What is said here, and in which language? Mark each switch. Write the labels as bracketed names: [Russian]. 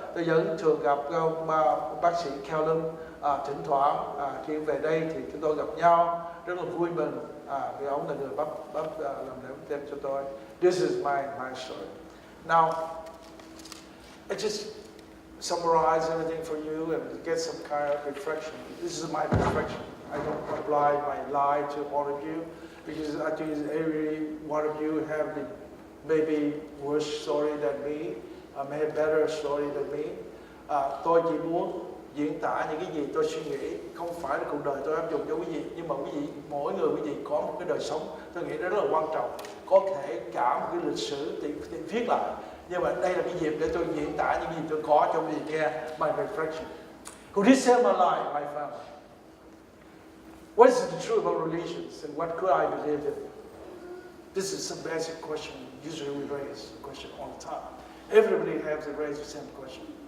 [Vietnamese] Tôi vẫn thường gặp ông bác sĩ Kellen, thỉnh thoảng khi về đây thì chúng tôi gặp nhau rất là vui mừng vì ông là người làm lễ báp têm cho tôi. [English] This is my story. Now, I just summarize everything for you and get some kind of reflection. This is my reflection. I don't apply my lie to all of you because I think every one of you have the maybe worse story than me, maybe better story than me. [Vietnamese] Tôi chỉ muốn diễn tả những cái gì tôi suy nghĩ, không phải là cuộc đời tôi áp dụng cho quý vị, nhưng mà mỗi người quý vị có một cái đời sống tôi nghĩ rất là quan trọng. Có thể cả một cái lịch sử thì viết lại, nhưng mà đây là cái dịp để tôi diễn tả những gì tôi có cho quý vị nghe. [English] My reflection. Who did save my life? My family. What is the truth about religions and what could I believe in? This is a basic question. Usually we raise the question all the time. Everybody has to raise the same question.